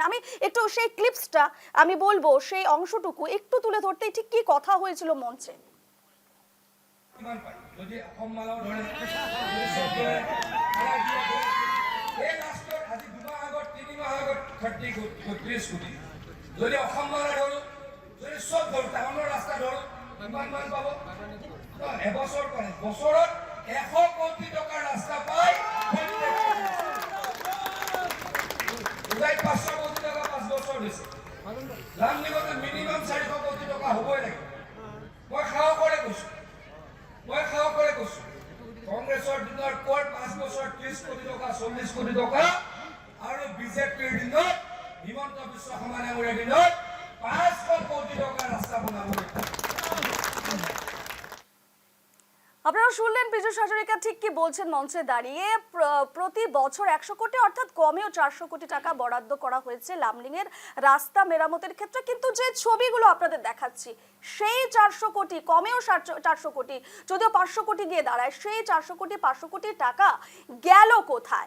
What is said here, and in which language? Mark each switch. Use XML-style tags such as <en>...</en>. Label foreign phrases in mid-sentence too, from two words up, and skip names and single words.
<bn>আমি একটু সেই ক্লিপসটা আমি বলবো, সেই অংশটুকু একটু তুলে ধরতেই ঠিক কি কথা হয়েছিল মঞ্চে।</bn> <as>যদি অসম মালা ধৰো, যদি চব ধৰো, টাউনৰ ৰাস্তা ধৰো, কিমান মান পাব? এবছৰ কৰে, বছৰত 100 কোটি টকাৰ ৰাস্তা পায়। 500 কোটি টকা 5 বছৰ দিছে। লামডিঙতে মিনিমাম 400 কোটি টকা হ'বই লাগে। মই সাহসেৰে কৈছো, কংগ্ৰেছৰ দিনৰ পৰ 5 বছৰ 30 কোটি টকা 40 কোটি টকা আৰু বিজেপিৰ দিনত হিমন্ত বিশ্ব শৰ্মা ডাঙৰীয়াৰ দিনত 500 কোটি টকা ৰাস্তা বনাব।</as> <bn>আপনারা শুনলেন পীযূষ হাজরিকা ঠিক কি বলছেন মঞ্চে দাঁড়িয়ে। প্রতি বছর 100 কোটি অর্থাৎ কমেও 400 কোটি টাকা বরাদ্দ করা হয়েছে লামডিং এর রাস্তা মেরামতের ক্ষেত্রে, কিন্তু যে ছবিগুলো আপনাদের দেখাচ্ছি সেই 400 কোটি, কমেও 400 কোটি, যদিও 500 কোটি গিয়ে দাঁড়ায়, সেই 400 কোটি 500 কোটি টাকা গেল কোথায়?</bn>